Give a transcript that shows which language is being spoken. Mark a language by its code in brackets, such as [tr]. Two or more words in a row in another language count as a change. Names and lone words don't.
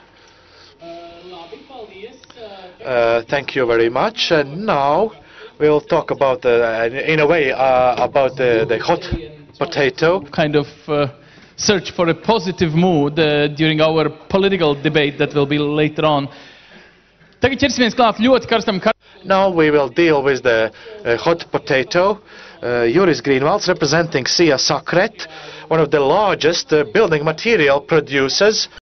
[en] Thank you very much. And now we'll talk about, in a way, about the hot potato. Kind of search for a positive mood during our political debate that will be later on. [lv] Tagad ķersimies klāt ļoti karstam [en] Now we will deal with the hot potato. Juris Greenwalds representing Sia Sakret, one of the largest building material producers.